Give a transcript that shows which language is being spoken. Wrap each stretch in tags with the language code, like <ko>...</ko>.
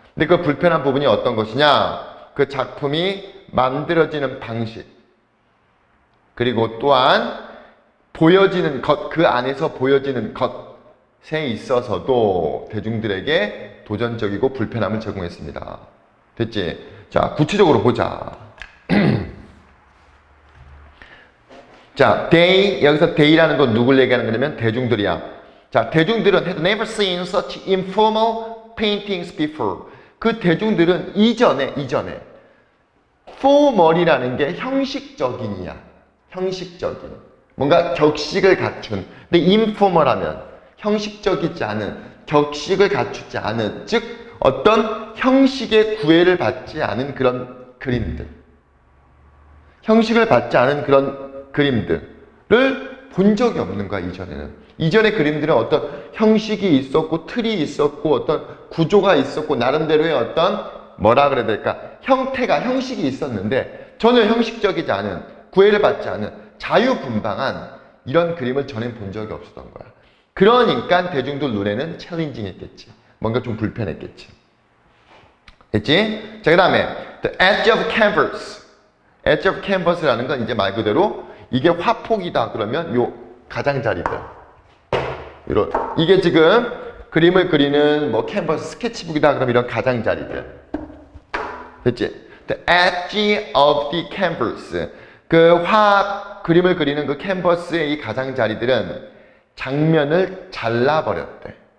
<ko>근데 그 불편한 부분이 어떤 것이냐? 그 작품이 만들어지는 방식, 그리고 또한 보여지는 것, 그 안에서 보여지는 것에 있어서도 대중들에게 도전적이고 불편함을 제공했습니다. 됐지? 자, 구체적으로 보자. 자, they, 여기서 they라는 건 누굴 얘기하는 거냐면 대중들이야. 자, 대중들은</ko> <en>had never seen such informal paintings before.</en> <ko>그 대중들은 이전에 formal이라는 게 형식적인이야. 형식적인. 뭔가 격식을 갖춘. 근데 informal하면 형식적이지 않은, 격식을 갖추지 않은, 즉 어떤 형식의 구애를 받지 않은 그런 그림들. 형식을 받지 않은 그런 그림들을 본 적이 없는 거야, 이전에는. 이전의 그림들은 어떤 형식이 있었고, 틀이 있었고, 어떤 구조가 있었고, 나름대로의 어떤, 뭐라 그래야 될까? 형태가, 형식이 있었는데, 전혀 형식적이지 않은, 구애를 받지 않은, 자유분방한 이런 그림을 전에 본 적이 없었던 거야. 그러니까 대중들 눈에는 챌린징했겠지. 뭔가 좀 불편했겠지. 됐지? 자, 그 다음에,</ko> <en>the edge of canvas. edge of canvas</en> <ko>라는 건 이제 말 그대로 이게 화폭이다 그러면 요 가장자리들 이런 이게 지금 그림을 그리는 뭐 캔버스 스케치북이다 그러면 이런 가장자리들 됐지?</ko> <en>The edge of the canvas</en> <ko>그 그림을 그리는 그 캔버스의 이 가장자리들은 장면을 잘라버렸대.</ko>